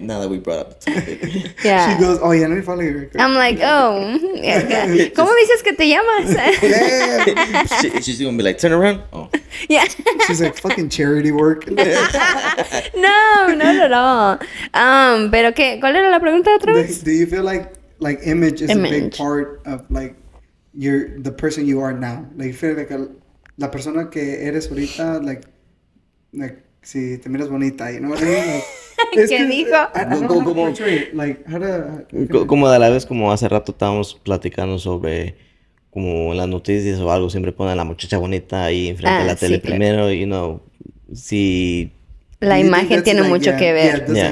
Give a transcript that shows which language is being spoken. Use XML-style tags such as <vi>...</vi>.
<en>Now that we brought up the topic. Yeah. She goes, oh yeah, let me follow you. I'm like, oh,</en> <es>¿cómo dices que te llamas?</es> <en>Yeah. She's gonna be like, turn around. Oh. Yeah. She's like, fucking charity work. No, not at all.</en> <es>Pero qué, ¿cuál era la pregunta otra vez?</es> <en>Do you feel like image is a big part of like the person you are now? Like you feel like</en> <es>la persona que eres ahorita,</es> <en>like</en> <es>si te miras bonita,</es> <en>you know what I mean? Like,</en> <es>¿Qué dijo?</es> <en>I don't know how to portray it. Like how to</en> <es>Como de la vez, como hace rato estábamos platicando sobre como en las noticias o algo, siempre ponen a la muchacha bonita ahí enfrente de la tele primero,</es> <en>you know,</en> <es>si... La imagen tiene mucho que ver.</es>